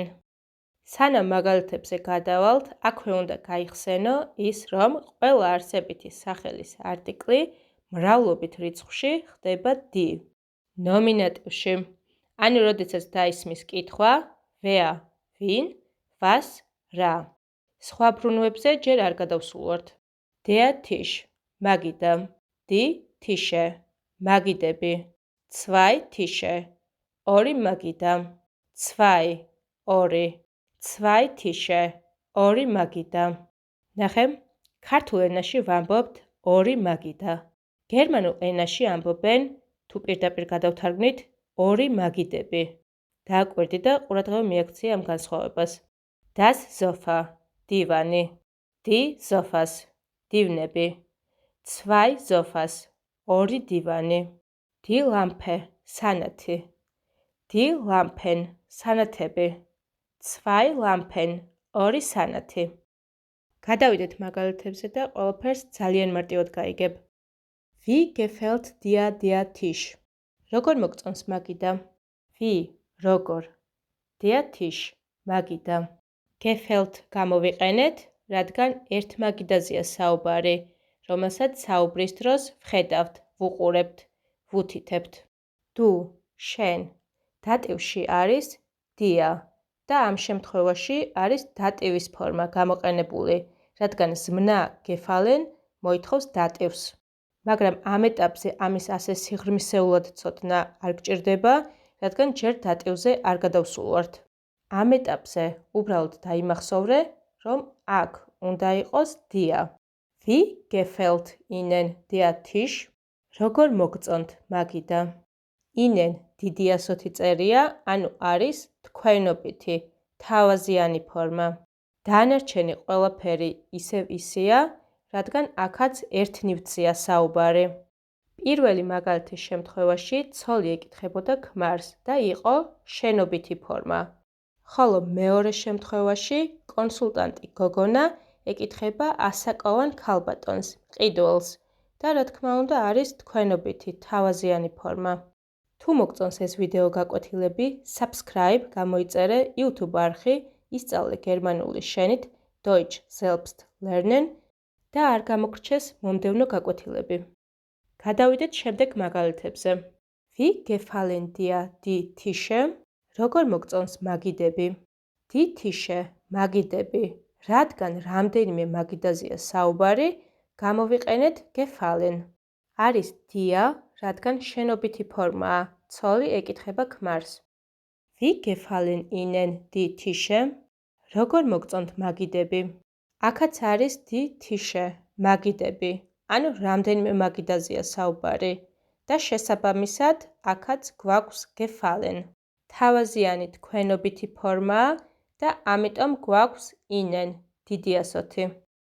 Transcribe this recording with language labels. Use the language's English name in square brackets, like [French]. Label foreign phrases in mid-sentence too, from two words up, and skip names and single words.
[Georgian] სანამ მაგალითებზე გადავალთ, აქვე უნდა გაიხსენო ის, რომ ყველა არსებითი სახელის არტიკლი მრავლობით რიცხვში ხდება დი. ნომინატივში, ანუ როდესაც დაისმის კითხვა, wer, ვინ, was, რა. სხვა ბრუნვებზე ჯერ არ გადავსულვართ. [German] Der Tisch, მაგიდა, die Tische, მაგიდები. Zwei Tische, [Georgian] ორი მაგიდა. [German] Zwei, ორი. Zwei Tische, [Georgian] ორი მაგიდა. ნახე, ქართულ ენაში ვამბობთ ორი მაგიდა. გერმანულ ენაში ამბობენ, თუ პირდაპირ გადავთარგმნით, ორი მაგიდები. დააკვირდი და ყურადღება მიაქცია ამ განსხვავებას. [German] Das Sofa, დივანი. Die Sofas, დივნები. Zwei Sofas, [Georgian] ორი დივანი. [German] Die Lampe, სანათი. Die Lampen, სანათები. Zwei Lampen, [Georgian] ორი სანათი. გადავიდეთ მაგალითებზე და ყველაფერს ძალიან მარტივად გაიგებ. [German] Wie gefällt dir der Tisch? [Georgian] როგორ მოგწონს მაგიდა? Wie, როგორ? [German] Der Tisch, მაგიდა. [Georgian] Gefällt გამოვიყენეთ, რადგან ერთ მაგიდაზეა საუბარი, რომელსაც საუბრის დროს ვხედავთ, ვუყურებთ, ვუთითებთ. Du, შენ. დატივში არის dia და ამ შემთხვევაში არის დატივის ფორმა გამოყენებული, რადგან ზმნა gefallen მოითხოვს დატივს. მაგრამ ამ ეტაპზე ამის ასე სიღრმისეულად ცოდნა არ გჭირდება, რადგან ჯერ დატივზე არ გადავსულვართ. ამ ეტაპზე უბრალოდ დაიმახსოვრე, რომ აქ უნდა იყოს dia. [German] Wie gefällt Ihnen der Tisch? [Georgian] როგორ მოგწონთ მაგიდა? Ihnen დიდი ასოთი წერია, ანუ არის თქვენობითი, თავაზიანი ფორმა. დანარჩენი ყველაფერი ისევ ისეა, რადგან აქაც ერთ ნივთზეა საუბარი. პირველი მაგალითის შემთხვევაში ცოლი ეკითხებოდა ქმარს და იყო შენობითი ფორმა. ხოლო მეორე შემთხვევაში კონსულტანტი გოგონა ეკითხება ასაკოვან ქალბატონს, მყიდველს და რა თქმა უნდა არის თქვენობითი, თავაზიანი ფორმა. თუ მოგწონს ეს ვიდეო გაკვეთილები, subscribe გამოიწერე YouTube არხი, ისწავლე გერმანული შენით, Deutsch selbst lernen და არ გამოგრჩეს მომდევნო გაკვეთილები. გადავიდეთ შემდეგ მაგალითებზე. [German] Wie gefallen dir die Tische? [Georgian] როგორ მოგწონს მაგიდები? [German] Die Tische, [Georgian] მაგიდები. რადგან რამდენიმე მაგიდაზეა საუბარი, გამოვიყენეთ gefallen. არის dia, რადგან შენობითი ფორმაა, ცოლი ეკითხება ქმარს. [German] Wie gefallen Ihnen die Tische? [Georgian] როგორ მოგწონთ მაგიდები? აქაც არის [German] die Tische, [Georgian] მაგიდები, ანუ რამდენიმე მაგიდაზეა საუბარი და შესაბამისად აქაც გვაქვს gefallen. თავაზიანი თქვენობითი ფორმაა და ამიტომ გვაქვს Ihnen, დიდი ასოთი.